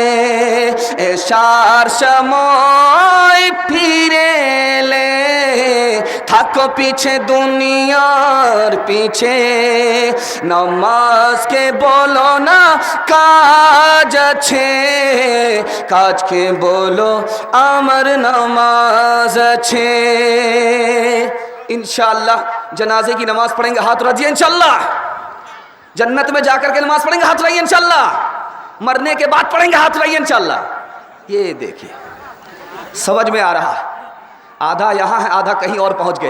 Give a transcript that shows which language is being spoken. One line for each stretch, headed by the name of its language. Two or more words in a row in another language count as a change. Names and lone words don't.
Bangla: এশার সময় ফিরে এলে থাকো পিছে দুনিয়ার পিছে, নামাজকে বলো না কাজ আছে, কাজকে বলো আমার নামাজ আছে।
Urdu: انشاءاللہ جنازے کی نماز پڑھیں گے، ہاتھ رکھیے انشاءاللہ۔ جنت میں جا کر کے نماز پڑھیں گے، ہاتھ رکھیے انشاءاللہ۔ مرنے کے بعد پڑھیں گے، ہاتھ رکھیے انشاءاللہ۔ یہ دیکھیے سمجھ میں آ رہا ہے، آدھا یہاں ہے آدھا کہیں اور پہنچ گئے۔